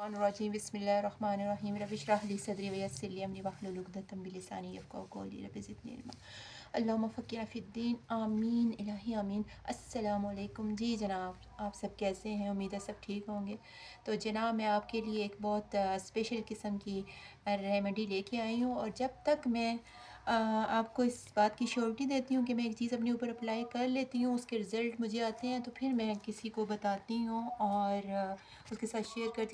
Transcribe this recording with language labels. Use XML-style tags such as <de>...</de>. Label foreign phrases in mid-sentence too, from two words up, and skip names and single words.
<ar>الرجيم بسم الله الرحمن الرحيم رب اشرح لي صدري ويسر لي أمري واحلل عقدة من لساني يفقهوا قولي رب زدني علما اللهم فقهنا في الدين آمين إلهي آمين. السلام عليكم.</ar> <hi>जी जनाब, आप सब कैसे हैं? उम्मीद है सब ठीक होंगे। तो जनाब, मैं आपके लिए एक बहुत स्पेशल किस्म की रेमेडी लेके आई हूँ, और जब तक मैं आपको इस बात की श्योरिटी देती हूँ कि मैं एक चीज़ अपने ऊपर अप्लाई कर लेती हूँ, उसके रिज़ल्ट मुझे आते हैं, तो फिर मैं किसी को बताती हूँ और उसके साथ शेयर करती हूँ।</hi>